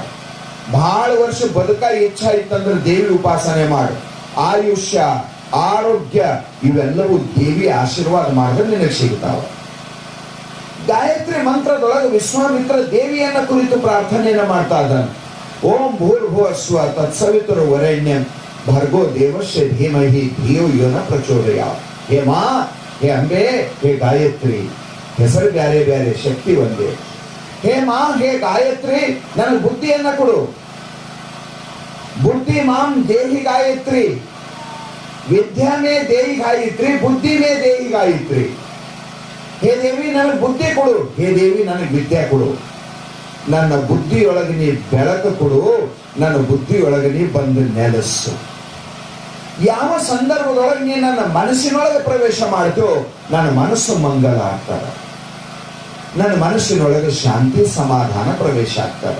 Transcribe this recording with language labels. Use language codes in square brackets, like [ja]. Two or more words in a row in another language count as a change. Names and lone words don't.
[kn] ಬಹಳ ವರ್ಷ ಬದುಕ ಇಚ್ಛಾ ಇತ್ತಂದ್ರೆ ದೇವಿ ಉಪಾಸನೆ ಮಾಡು. ಆಯುಷ್ಯ, ಆರೋಗ್ಯ ಇವೆಲ್ಲವೂ ದೇವಿ ಆಶೀರ್ವಾದ ಮಾಡಿದ್ರೆ ನಿನಗೆ ಸಿಗ್ತಾವ. ಗಾಯತ್ರಿ ಮಂತ್ರದೊಳಗೆ ವಿಶ್ವಾಮಿತ್ರ ದೇವಿಯನ್ನ ಕುರಿತು ಪ್ರಾರ್ಥನೆಯನ್ನ ಮಾಡ್ತಾ ಇದ್ದಾನೆ. [sa] ಓಂ ಭೂರ್ಭುವಸ್ವ ತತ್ಸವಿತುರ್ ವರೆಣ್ಯಂ ಭರ್ಗೋ ದೇವಸ್ಯ ಧೀಮಹಿ ಧಿಯೋ ಯೋ ನ ಪ್ರಚೋದಯಾತ್. [kn] ಹೇ ಮಾ, ಹೇ ಅಂಬೆ, ಹೇ ಗಾಯತ್ರಿ, ಹೆಸರು ಬ್ಯಾರೆ ಬ್ಯಾರೆ, ಶಕ್ತಿ ಒಂದೇ. ಹೇ ಮಾ, ಹೇ ಗಾಯತ್ರಿ, ನನಗೆ ಬುದ್ಧಿಯನ್ನ ಕೊಡು. [sa] ಬುದ್ಧಿ ಮಾಂ ದೇಹಿ ಗಾಯತ್ರಿ, ವಿದ್ಯಾ ಮೇ ದೇಹಿ ಗಾಯತ್ರಿ, ಬುದ್ಧಿ ಮೇ ದೇಹಿ ಗಾಯತ್ರಿ. [kn] ಹೇ ದೇವಿ ನನಗೆ ಬುದ್ಧಿ ಕೊಡು, ಹೇ ದೇವಿ ನನಗೆ ವಿದ್ಯೆ ಕೊಡು. ನನ್ನ ಬುದ್ಧಿಯೊಳಗೆ ನೀ ಬೆಳಕು ಕೊಡು, ನನ್ನ ಬುದ್ಧಿಯೊಳಗೆ ನೀ ಬಂದು ನೆಲೆಸು. ಯಾವ ಸಂದರ್ಭದೊಳಗೆ ನೀ ನನ್ನ ಮನಸ್ಸಿನೊಳಗೆ ಪ್ರವೇಶ ಮಾಡ್ತೋ ನನ್ನ ಮನಸ್ಸು ಮಂಗಲ ಆಗ್ತದ, ನನ್ನ ಮನಸ್ಸಿನೊಳಗೆ ಶಾಂತಿ ಸಮಾಧಾನ ಪ್ರವೇಶ ಆಗ್ತದ.